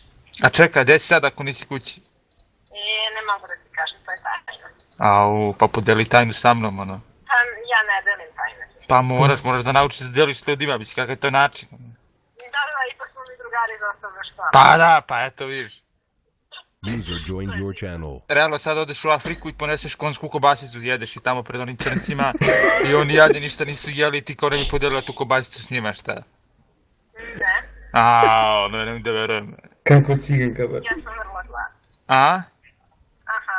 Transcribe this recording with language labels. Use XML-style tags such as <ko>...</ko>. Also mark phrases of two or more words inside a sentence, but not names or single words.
<sr>A čekaj, gdje si sad ako nisi kući? Ne mogu da ti kažem, to je tajno. Au, pa podeli tajnu sa mnom, ono. Pa ja ne delim tajne. Pa moraš da naučiš da deliš s ljudima, misli, kakav je to način. Da, ipak smo mi drugari iz osnovne škole. Pa da, pa eto vidiš.</sr> <en>User joined your channel.</en> <sr>Realno sad odeš u Afriku i poneseš konjsku kobasicu, jedeš i tamo pred onim crncima i oni jadni ništa nisu jeli i ti kao ne bi podelila tu kobasicu s njima, šta? Ne, Aaa, ne mogu da verujem. Kako ciganka, ba. ja sam vrlo gladna. A? Aha,</sr>